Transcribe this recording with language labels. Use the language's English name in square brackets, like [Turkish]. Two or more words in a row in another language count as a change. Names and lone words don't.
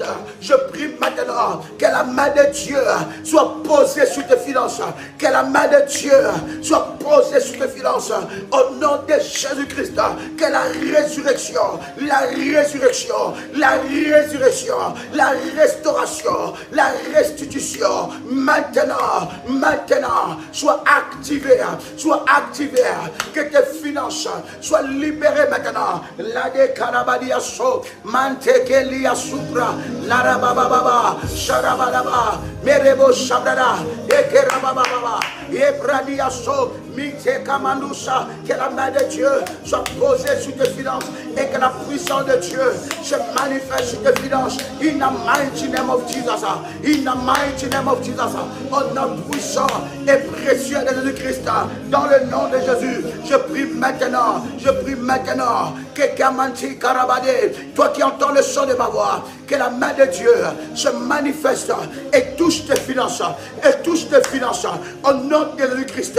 [French] Je prie maintenant que la main de Dieu soit posée sur tes finances, que la main de Dieu soit posée sur tes finances, au nom de Jésus-Christ, que la résurrection, la restauration, la restitution, maintenant, soit activée, que tes finances soient libérées maintenant. La de Karabadia so, Mantekelia Supra, Larababa, Sharababa, Merebo Shabrada, Ekerababa, Ebradia so, Mite Kamanousa, que la main de Dieu soit posée sur tes finances et que la puissance de Dieu se manifeste sur tes finances. [English] In the mighty name of Jesus. In the mighty name of Jesus. [French] Au nom puissant et précieux de Jésus-Christ. Dans le nom de Jésus. Je prie maintenant que Kamanti Karabade, toi qui entends le son de ma voix, que la main de Dieu se manifeste et touche tes finances. Au nom de Jésus-Christ.